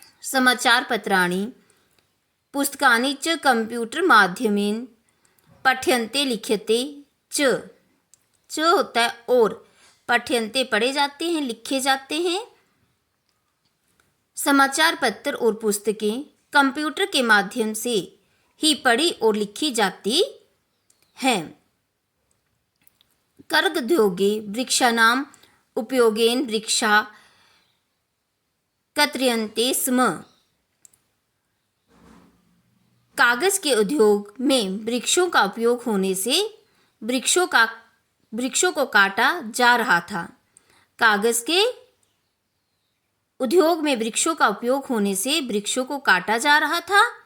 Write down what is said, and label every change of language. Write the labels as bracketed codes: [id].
[sa] समाचार पत्राणि पुस्तकानि च कंप्यूटर माध्यमेन पठ्यन्ते लिख्यते च [hi] होता है और, [sa] पठ्यन्ते [hi] पढ़े जाते हैं, लिखे जाते हैं। समाचार पत्र और पुस्तकें कंप्यूटर के माध्यम से ही पढ़ी और लिखी जाती हैं। [sa] कर्गोद्योगे वृक्षाणाम् उपयोगेन वृक्षा कर्तयन्ते स्म। [hi] कागज के उद्योग में वृक्षों का उपयोग होने से वृक्षों को काटा जा रहा था। कागज के उद्योग में वृक्षों का उपयोग होने से वृक्षों को काटा जा रहा था।